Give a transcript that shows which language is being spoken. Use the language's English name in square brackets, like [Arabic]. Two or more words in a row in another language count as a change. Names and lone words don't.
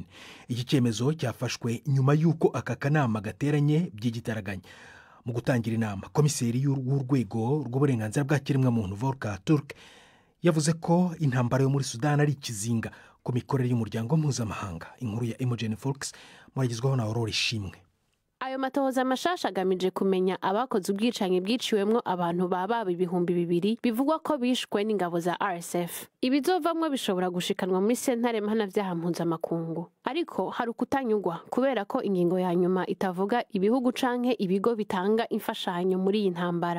[Kinyarwanda] Iki cyemezo cyafashwe nyuma y'uko aka kanama gateranye by'igitaraganya. Mu gutangira inama, komiseri w'urwego rw'uburenganzira bwa kiremwamuntu Volker Turk yavuze ko intambara yo muri Sudan ari ikizinga ku mikorere y'umuryango mpuzamahanga. Inkuru ya Imogen Fox mwagizweho na Aurore Ishimwe. [Rundi] Ayo matohoza mashasha agamije kumenya abakoze ubwicanyi bwiciwemwo abantu baba 2,000 bivugwa ko bishwe n'ingabo za RSF. Ibizovamwo bishobora gushikanwa muri sentare mpanavyaha mpuzamakungu, ariko hari ukutanyugwa kubera ko ingingo ya nyuma itavuga ibihugu canke ibigo bitanga imfashanyo muri iyi ntambara.